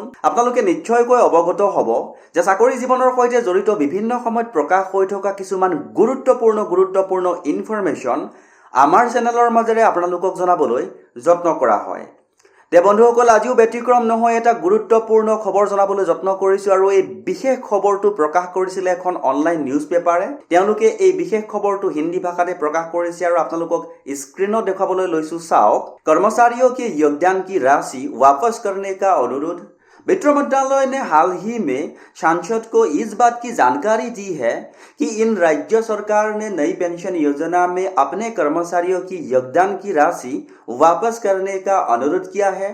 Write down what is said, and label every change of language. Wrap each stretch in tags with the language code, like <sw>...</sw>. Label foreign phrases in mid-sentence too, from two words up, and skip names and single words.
<as>আপোনালোকে নিশ্চয়কৈ অৱগত হ'ব যে চাকৰি জীৱনৰ সৈতে জড়িত বিভিন্ন সময়ত প্ৰকাশ হৈ থকা কিছুমান গুৰুত্বপূৰ্ণ ইনফৰমেশ্যন আমাৰ চেনেলৰ মাজেৰে আপোনালোকক জনাবলৈ যত্ন কৰা হয়। তে বন্ধুসকল আজিও ব্যতিক্ৰম নহয়, এটা গুৰুত্বপূৰ্ণ খবৰ জনাবলৈ যত্ন কৰিছোঁ আৰু এই বিশেষ খবৰটো প্ৰকাশ কৰিছিলে এখন</as> <en>online news paper.</en> <as>তেওঁলোকে এই বিশেষ খবৰটো হিন্দী ভাষাতে প্ৰকাশ কৰিছে আৰু আপোনালোকক স্ক্ৰীনত দেখাবলৈ লৈছোঁ চাওক।</as> <hi>कर्मचारियों के योगदान की राशि वापस करने का अनुरोध। वित्त मंत्रालय ने हाल ही में सांसद को इस बात की जानकारी दी है कि इन राज्य सरकार ने नई पेंशन योजना में अपने कर्मचारियों की योगदान की राशि वापस करने का अनुरोध किया है।</hi>